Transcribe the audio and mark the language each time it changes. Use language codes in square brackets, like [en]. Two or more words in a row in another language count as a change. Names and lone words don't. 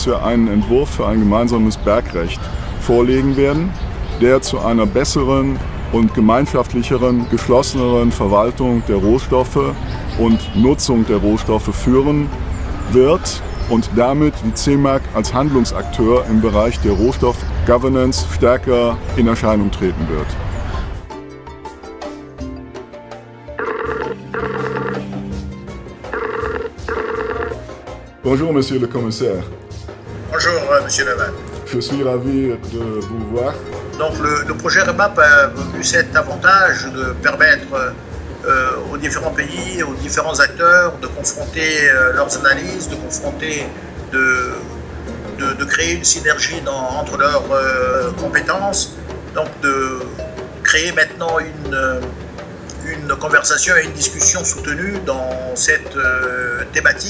[de] wir einen Entwurf für ein gemeinsames Bergrecht vorlegen werden, der zu einer besseren und gemeinschaftlicheren, geschlosseneren Verwaltung der Rohstoffe und Nutzung der Rohstoffe führen wird und damit die CEMAC als Handlungsakteur im Bereich der Rohstoff-Governance stärker in Erscheinung treten wird. [fr] Bonjour, Monsieur le Commissaire. Bonjour, Monsieur Levan. Je suis ravi de vous voir. Donc, le projet REMAP a eu cet avantage de permettre aux différents pays, aux différents acteurs de confronter leurs analyses, de créer une synergie entre leurs compétences, donc de créer maintenant une conversation et une discussion soutenue dans cette thématique.